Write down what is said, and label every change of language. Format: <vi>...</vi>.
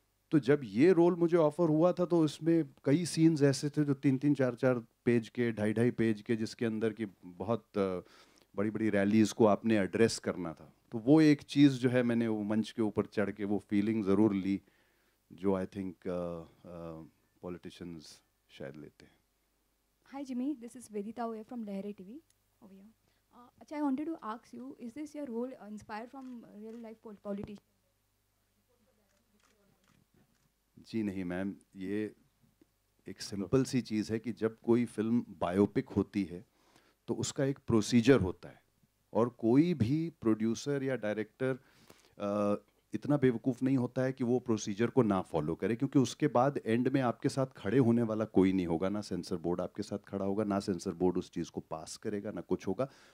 <hi>तो जब ये रोल मुझे ऑफर हुआ था तो इसमें कई सीन्स ऐसे थे जो 3-3, 4-4 पेज के, 2.5 पेज के, जिसके अंदर की बहुत बड़ी बड़ी रैलीज़ को आपने एड्रेस करना था. तो वो एक चीज़ जो है मैंने वो मंच के ऊपर चढ़ के वो फीलिंग ज़रूर ली, जो आई थिंक पॉलिटिशियंस शायद लेते हैं.</hi> <en>Hi Jimmy, this is Vedita Oye from Lehre TV over here. Acha, I wanted to ask you, is this your role inspired from real life politician?</en> <hi>जी नहीं मैम, ये एक simple सी चीज़ है कि जब कोई फिल्म बायोपिक होती है तो उसका एक प्रोसीजर होता है, और कोई भी प्रोड्यूसर या डायरेक्टर इतना बेवकूफ़ नहीं होता है कि वो प्रोसीजर को ना फॉलो करे, क्योंकि उसके बाद एंड में आपके साथ खड़े होने वाला कोई नहीं होगा, ना सेंसर बोर्ड आपके साथ खड़ा होगा, ना सेंसर बोर्ड उस चीज़ को पास करेगा, ना कुछ होगा।</hi>